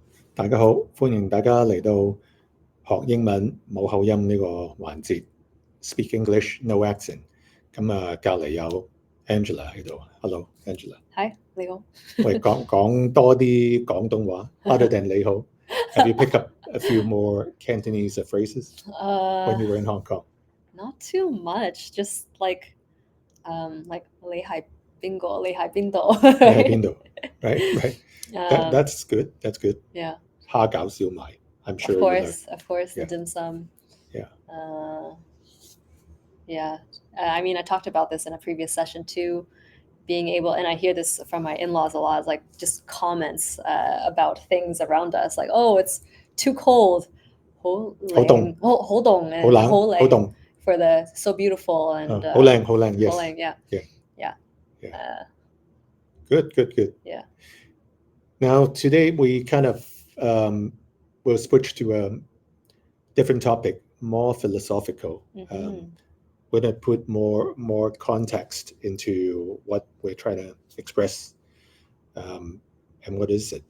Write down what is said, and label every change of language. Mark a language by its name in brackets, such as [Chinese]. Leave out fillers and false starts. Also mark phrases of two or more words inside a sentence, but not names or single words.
[Cantonese] 大家好，歡迎大家嚟到學英文冇口音呢個環節 ， [English] Speak English No Accent。 [Cantonese] 咁隔離有 Angela 喺度 ，Hello Angela。係你好。喂，講多啲廣東話 [English] ，other than 你好。Have you picked up a few more Cantonese phrases when you were in Hong Kong? Not too much, just like [Cantonese] 你係邊個？你係邊度？你喺邊度 [English] ？Right. That's good. That's good. Yeah. [Cantonese] 蝦餃燒賣 [English] I'm sure. Of course, the dim sum. Yeah. Yeah. I mean, I talked about this in a previous session too. Being able, and I hear this from my in-laws a lot, like just comments about things around us, like, oh, it's too cold. [Cantonese] 好凍 [English] for the so beautiful and [Cantonese] 好靚 yes. 好靚 yeah. [English] Good. Yeah. Now today we kind of will switch to a different topic, more philosophical. We're going to put more context into what we're trying to express, and what is it?